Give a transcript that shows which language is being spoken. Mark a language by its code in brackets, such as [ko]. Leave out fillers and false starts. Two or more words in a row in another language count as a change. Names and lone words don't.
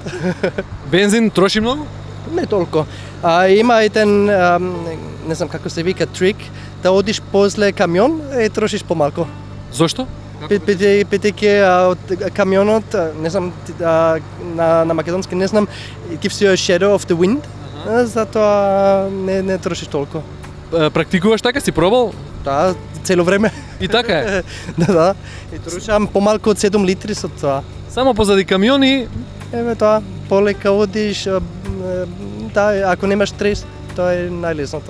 [mk] Бензин троши многу? Не толку. Има еден, не знам како се вика, трик, да одиш после камион и трошиш помалку. Зошто? Бидејќи од камионот, не знам, на македонски не знам, [en] gives you a shadow of the wind, [mk] затоа не трошиш толку. Практикуваш така, си пробал? Да, цело време. И така е? Да. И трошам помалку од 7 литри со тоа. Само позади камиони? Еве тоа, полека одиш, да, ако немаш стрес, тоа е најлесното.